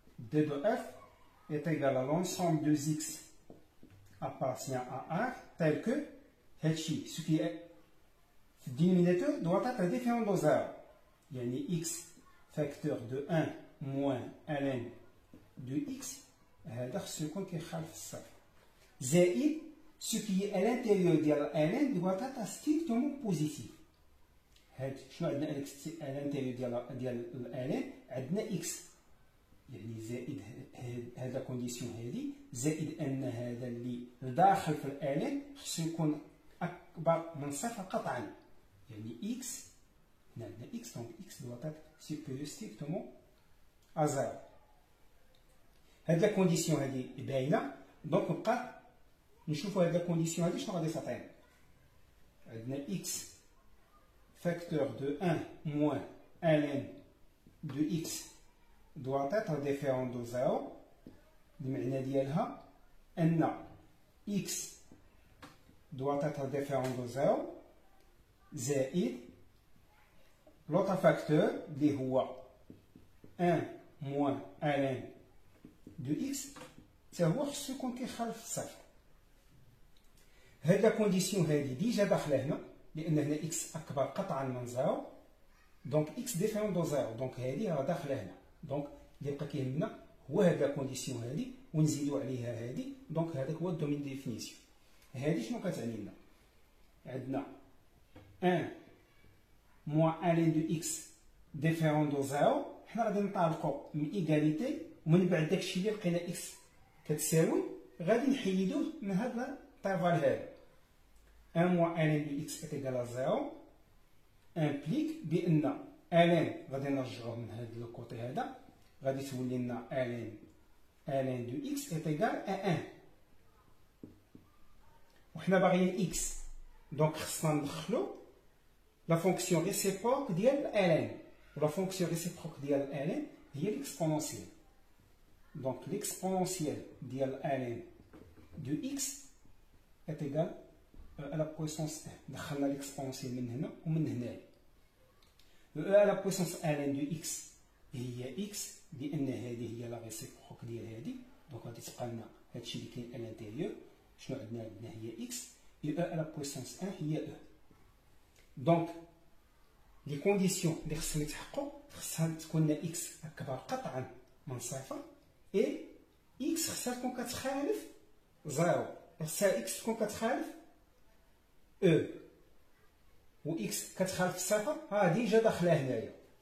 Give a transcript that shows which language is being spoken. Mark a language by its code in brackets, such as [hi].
[fr] d de f est égal à l'ensemble de x appartient à 1 tel que ce qui est le dénominateur doit être différent de 0. Il y a x facteur de 1 moins ln de x, ce qu'on [ar] كيخالف الصفر. [fr] زائد ce qui est à l'intérieur de ln doit être strictement positif. [ar] شنو عندنا [fr] à l'intérieur [ar] ديال ln؟ عندنا x، يعني زائد هذا كونديسيون هذه، زائد ان هذا اللي داخل في ln خصو يكون اكبر من صفر قطعا، يعني x هنا عندنا x [fr] donc x doit être supérieur strictement à 0. [ar] هاد لا كونديسيون هادي باينه، دونك نبقى نشوفوا هاد لا كونديسيون هادي شنو غادي تعطينا. عندنا [fr] x facteur de 1 moins ln de x doit être différent de 0. [ar] المعنى ديالها ان [fr] x doit être différent de 0 زائد l'autre facteur اللي هو 1 moins ln de x [ar] حتى هو خصو يكون كيخالف الصفر. هاد لا كونديسيون هادي ديجا داخله هنا لان هنا x اكبر قطعا من 0 دونك x ديفيرون دو 0، دونك هادي راه داخله هنا، دونك اللي بقى كيهمنا هو هاد لا كونديسيون هادي ونزيدو عليها هادي، دونك هذاك هو الدومين ديفينيسيون. هادي شنو كتعني لنا؟ عندنا [fr] 1 moins ln de x différent de 0، [ar] حنا غادي نطابقوا من ايغاليتي ومن بعد داكشي اللي لقينا x كتساوي غادي نحيدوه من هذا الطيفال هذا. [fr] 1 moins ln de x est égal à 0 implique [ar] بان ln غادي نرجعوه من هذا الكوتي هذا، غادي تولي لنا [fr] ln de x est égal à 1 [ar] وحنا باغيين x، دونك خصنا ندخلو [fr] la fonction réciproque ديال ln، la fonction réciproque ديال ln هي l'exponentielle. Donc l'exponentielle ديال ln de x est égal à la puissance 1. [ar] دخلنا l'exponentielle من هنا ومن هنايا. [fr] à la puissance ln de x [ar] هي x لان هذه هي لا réciproque ديال هذه، دونك غادي تبقى لنا هادشي اللي كاين à l'intérieur. شنو عندنا هي x [fr] et à la puissance 1 [ar] هي e. دونك لي كونديسيون اللي خصهم يتحققوا خصها تكون x اكبر قطعا من صفر اي x خصها تكون كتخالف 0، خصها x تكون كتخالف e و x كتخالف صفر ها ديجا داخله هنايا.